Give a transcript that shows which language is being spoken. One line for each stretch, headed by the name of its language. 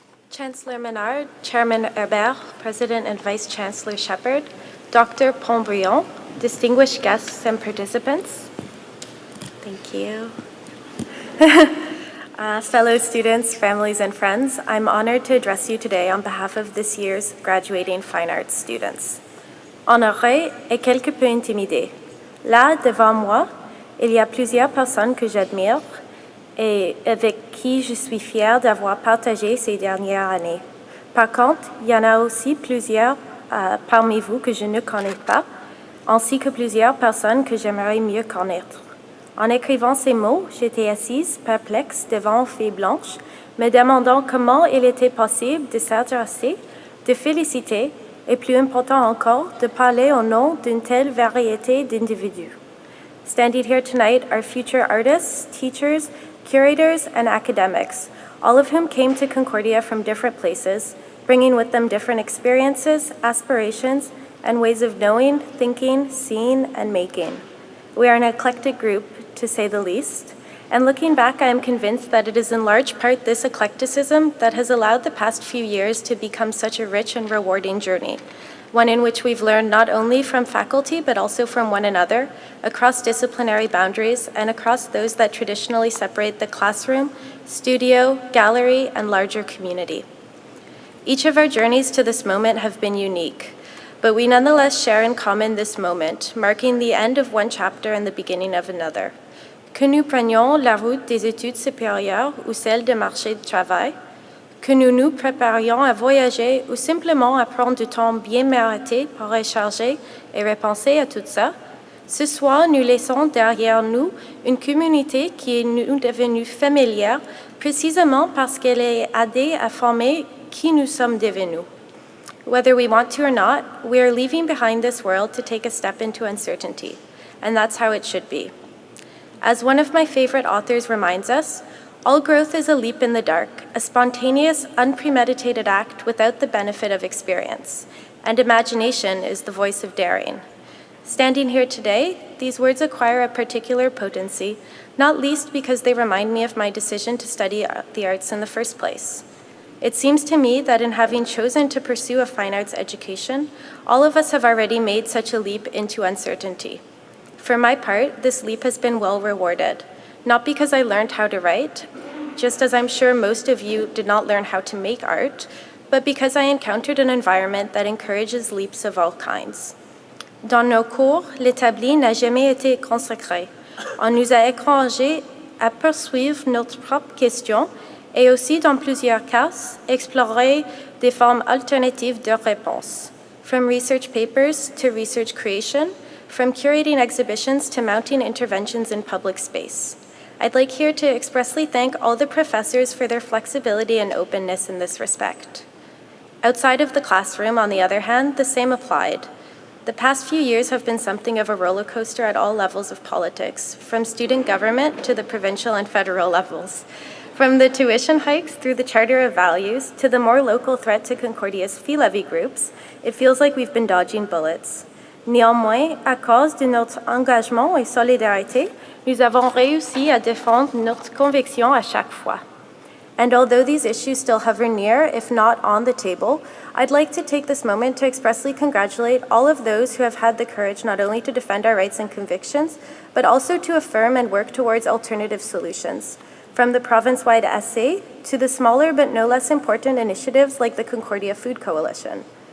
English: Chancellor Menard, Chairman Herbert, President and Vice Chancellor Shepard, Dr. Pontbriand, distinguished guests and participants. Thank you. Fellow students, families, and friends, I'm honored to address you today on behalf of this year's graduating fine arts students.
French: Honoré et quelque peu intimidé. Là, devant moi, il y a plusieurs personnes que j'admire et avec qui je suis fière d'avoir partagé ces dernières années. Par contre, il y en a aussi plusieurs parmi vous que je ne connais pas, ainsi que plusieurs personnes que j'aimerais mieux connaître. En écrivant ces mots, j'étais assise, perplexe, devant une feuille blanche, me demandant comment il était possible de s'intéresser, de féliciter et, plus important encore, de parler au nom d'une telle variété d'individus.
English: Standing here tonight are future artists, teachers, curators, and academics, all of whom came to Concordia from different places, bringing with them different experiences, aspirations, and ways of knowing, thinking, seeing, and making. We are an eclectic group, to say the least, and looking back, I am convinced that it is in large part this eclecticism that has allowed the past few years to become such a rich and rewarding journey, one in which we've learned not only from faculty, but also from one another, across disciplinary boundaries, and across those that traditionally separate the classroom, studio, gallery, and larger community. Each of our journeys to this moment have been unique, but we nonetheless share in common this moment, marking the end of one chapter and the beginning of another.
French: Que nous prenions la route des études supérieures ou celle du marché du travail, que nous nous préparions à voyager ou simplement à prendre du temps bien mérité pour recharger et repenser à tout ça, ce soir, nous laissons derrière nous une communauté qui est nous devenue familière précisément parce qu'elle a aidé à former qui nous sommes devenus.
English: Whether we want to or not, we are leaving behind this world to take a step into uncertainty, and that's how it should be. As one of my favorite authors reminds us, all growth is a leap in the dark, a spontaneous, unpremeditated act without the benefit of experience, and imagination is the voice of daring. Standing here today, these words acquire a particular potency, not least because they remind me of my decision to study the arts in the first place. It seems to me that in having chosen to pursue a fine arts education, all of us have already made such a leap into uncertainty. For my part, this leap has been well rewarded, not because I learned how to write, just as I'm sure most of you did not learn how to make art, but because I encountered an environment that encourages leaps of all kinds.
French: Dans nos cours, l'établi n'a jamais été consacré. On nous a encouragés à poursuivre notre propre question et aussi, dans plusieurs cas, explorer des formes alternatives de réponse,
English: from research papers to research creation, from curating exhibitions to mounting interventions in public space. I'd like here to expressly thank all the professors for their flexibility and openness in this respect. Outside of the classroom, on the other hand, the same applied. The past few years have been something of a roller coaster at all levels of politics, from student government to the provincial and federal levels. From the tuition hikes through the Charter of Values to the more local threat to Concordia's fee levy groups, it feels like we've been dodging bullets.
French: Néanmoins, à cause de notre engagement et solidarité, nous avons réussi à défendre notre conviction à chaque fois.
English: And although these issues still hover near, if not on the table, I'd like to take this moment to expressly congratulate all of those who have had the courage not only to defend our rights and convictions, but also to affirm and work towards alternative solutions. From the province-wide essay to the smaller but no less important initiatives like the Concordia Food Coalition.